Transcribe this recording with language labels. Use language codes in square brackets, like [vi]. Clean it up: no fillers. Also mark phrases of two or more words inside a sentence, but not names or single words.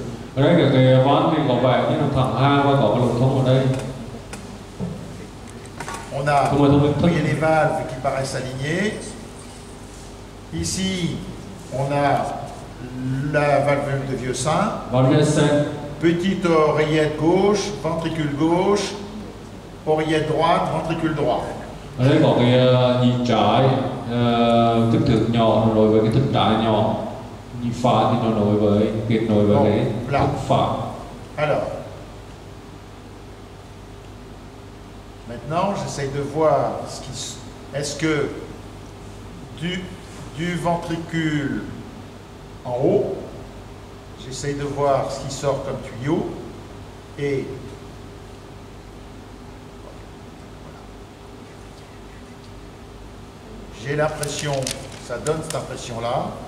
[fr] On a, vous voyez les valves qui paraissent alignées. Ici, on a la valvule de vieux sein. Petite oreillette gauche, ventricule gauche, oreillette droite, ventricule droit. [vi] Ở đây có cái nhịp trái kích thước nhỏ nối với cái thực trái nhỏ, nhịp phải thì nó nối với kết nối với cái thực phải. [fr] Alors, maintenant j'essaie de voir est-ce que du ventricule en haut, j'essaie de voir ce qui sort comme tuyau et j'ai l'impression, ça donne cette impression-là.